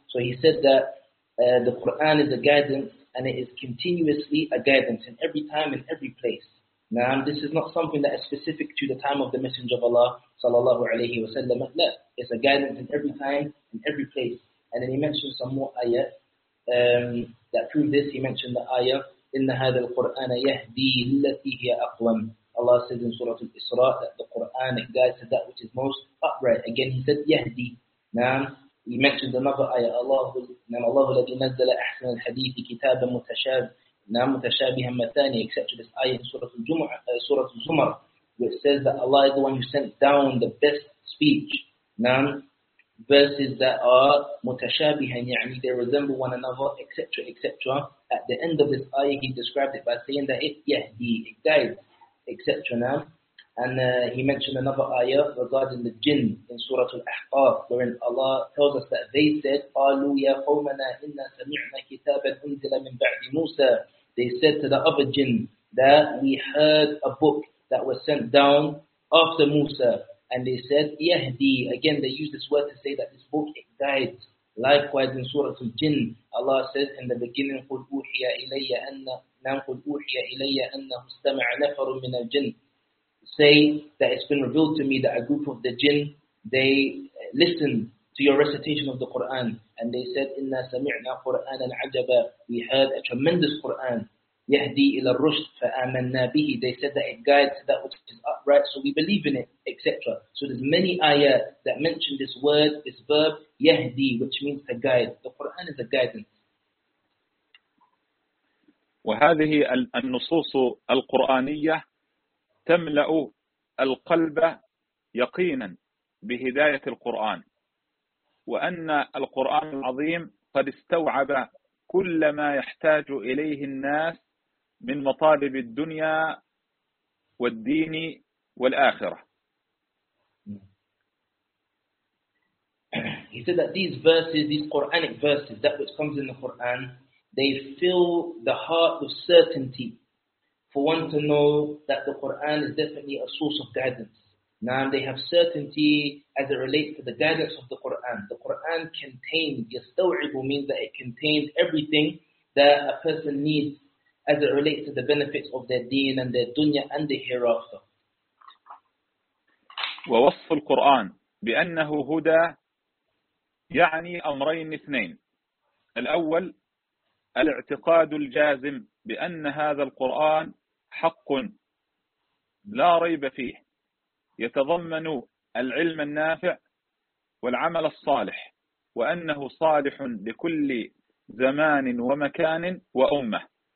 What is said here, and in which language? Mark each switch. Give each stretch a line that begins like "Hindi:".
English: So he said that the Quran is a guidance, and it is continuously a guidance in every time and every place. Now, this is not something that is specific to the time of the Messenger of Allah, sallallahu alayhi wa sallam. No, it's a guidance in every time and every place. And then he mentioned some more ayah that prove this. He mentioned the ayah, إِنَّ هَذَا الْقُرْآنَ يَهْدِي لِلَّتِي هِيَ أَقْوَمْ. Allah says in Surah Al-Isra that the Quran guides to that which is most upright. Again, he said, يَهْدِي. Now, he mentioned another ayah, Allah الذي نزل أحسن الحديث كتابا متشابها مثاني, except to this ayah in Surah Al-Zumar, which says that Allah is the one who sent down the best speech, نعم, verses that are متشابها, يعني they resemble one another, etc., etc. At the end of this ayah, he described it by saying that it يهدي, it guides, etc. And he mentioned another ayah regarding the jinn in Surah Al-Ahqaf, wherein Allah tells us that they said, قَالُوا يَا قَوْمَنَا إِنَّا سَمِعْنَا كِتَابًا أُنْزِلَ مِنْ بَعْدِ مُوسَى. They said to the other jinn that we heard a book that was sent down after Musa. And they said, يَهْدِي. Again, they use this word to say that this book, it died. Likewise, in Surah Al-Jinn, Allah says in the beginning, قُلْ أُوحِيَ إِلَيَّ أَنَّ قُلْ أُوحِيَ إِلَيَّ أَنَّهُ اسْتَمَعَ نَفَرٌ مِنَ الْجِنِّ. Say that it's been revealed to me that a group of the jinn, they listened to your recitation of the Quran, and they said, "Inna sami'na Qur'anan 'ajaba." We heard a tremendous Quran. Yahdi ila rushd fa amanna bihi. They said that it guides that which is upright, so we believe in it, etc. So there's many ayah that mention this word, this verb, yahdi, which means to guide. The Quran is a guidance.
Arabic: وهذه النصوص القرآنية تملأ القلب يقينا بهداية القرآن، وأن القرآن العظيم قد استوعب كل ما يحتاج إليه الناس من مطالب الدنيا والدين والآخرة.
English: He said that these verses, these Quranic verses, that which comes in the Quran, they fill the heart with certainty for one to know that the Quran is definitely a source of guidance. Now, they have certainty as it relates to the guidance of the Quran. The Quran contains, يستوعب means that it contains everything that a person needs as it relates to the benefits of their deen and their dunya and the hereafter.
Arabic: ووصف القرآن بأنه هدى يعني أمرين اثنين. الأول الاعتقاد الجازم بأن هذا القرآن حق لا ريب فيه، يتضمن العلم النافع والعمل الصالح، وأنه صالح لكل زمان ومكان وأمة.